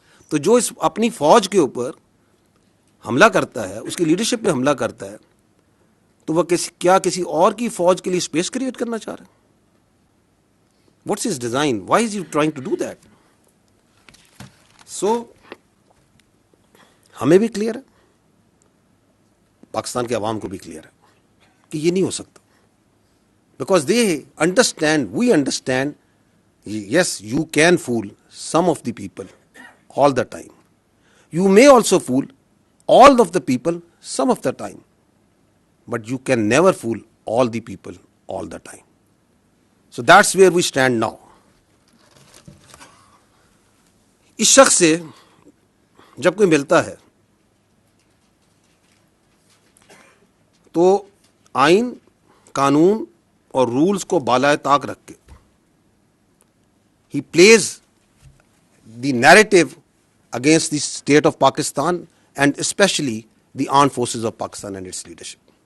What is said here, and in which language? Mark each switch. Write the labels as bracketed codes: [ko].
[ur] تو جو اس اپنی فوج کے اوپر حملہ کرتا ہے, اس کی لیڈرشپ پہ حملہ کرتا ہے, تو وہ کیا کسی اور کی فوج کے لیے اسپیس کریٹ کرنا چاہ رہا ہے؟ [en] What's his design? Why is you trying to do that? [ur] سو ہمیں بھی کلیئر ہے, پاکستان کے عوام کو بھی کلیئر ہے کہ یہ نہیں ہو سکتا. [en] Because they understand, we understand, yes, you can fool some of the people all the time. You may also fool all of the people some of the time. But you can never fool all the people all the time. So that's where we stand now. [ur] اس شخص سے جب کوئی ملتا ہے تو آئین, قانون اور رولز کو بالائے طاق رکھ کے ہی [en] Please the narrative against the state of Pakistan and especially the armed forces of Pakistan and its leadership.